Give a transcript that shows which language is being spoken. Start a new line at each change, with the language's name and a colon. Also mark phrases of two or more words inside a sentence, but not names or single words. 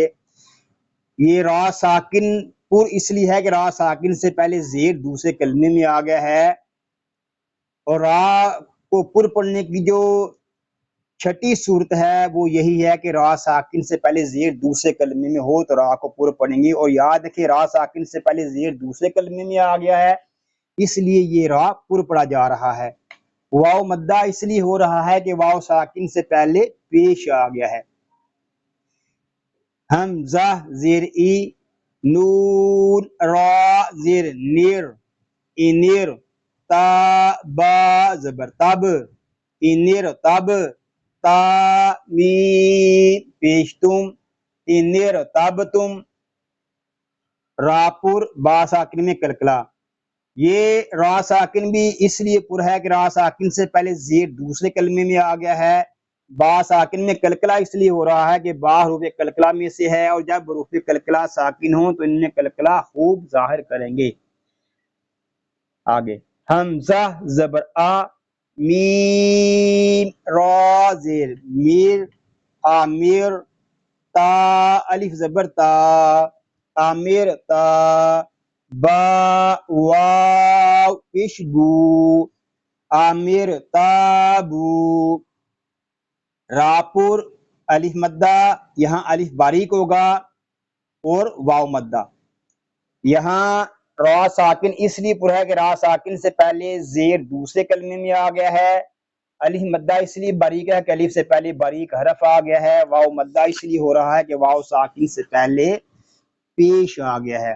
Urdu: یہ را ساکن پر اس لیے ہے کہ را ساکن سے پہلے زیر دوسرے کلمے میں آ گیا ہے، اور را کو پر پڑھنے کی جو چھٹی صورت ہے وہ یہی ہے کہ را ساکن سے پہلے زیر دوسرے کلمے میں ہو تو را کو پر پڑھیں گے، اور یاد رکھیں را ساکن سے پہلے زیر دوسرے کلمے میں آ گیا ہے اس لیے یہ را پر پڑھا جا رہا ہے۔ واو مدہ اس لیے ہو رہا ہے کہ واو ساکن سے پہلے پیش آ گیا ہے۔ حمزہ زیر ای، نون را زیر نیر، انیر، تا با زبر تب، انیر تب، تا میم پیش تم، انیر تب تم، را پر با ساکن میں کلکلہ۔ یہ را ساکن بھی اس لیے پر ہے کہ را ساکن سے پہلے زیر دوسرے کلمے میں آ گیا ہے، با ساکن میں کلکلہ اس لیے ہو رہا ہے کہ با حروف کلکلہ میں سے ہے اور جب حروف کلکلہ ساکن ہوں تو ان میں کلکلہ خوب ظاہر کریں گے۔ آگے حمزہ زبر آ، میم را زیر میر، آمیر، تا الف زبر تا، آمیر تا، با واو پیش بو، آمیر تابو، را پر الف مدہ، یہاں الف باریک ہوگا اور واو مدہ۔ یہاں را ساکن اس لیے پر ہے کہ را ساکن سے پہلے زیر دوسرے کلمے میں آ گیا ہے، الف مدہ اس لیے باریک ہے کہ الف سے پہلے باریک حرف آ گیا ہے، واو مدہ اس لیے ہو رہا ہے کہ واو ساکن سے پہلے پیش آ گیا ہے۔